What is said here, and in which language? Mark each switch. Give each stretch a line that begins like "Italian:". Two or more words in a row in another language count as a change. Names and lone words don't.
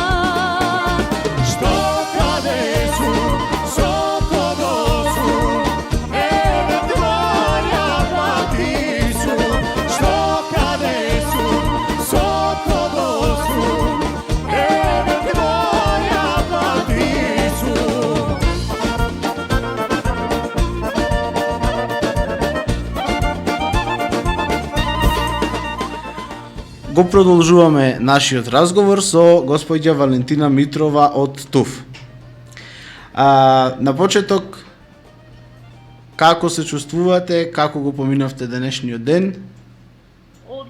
Macedonian: Što kade su, so kogo su, eve tvoja paticu. Što kade su, so kogo su, eve tvoja paticu. Го продолжуваме нашиот разговор со господја Валентина Митрова од ТУФ. На почеток, како се чувствувате, како го поминавте денешниот ден?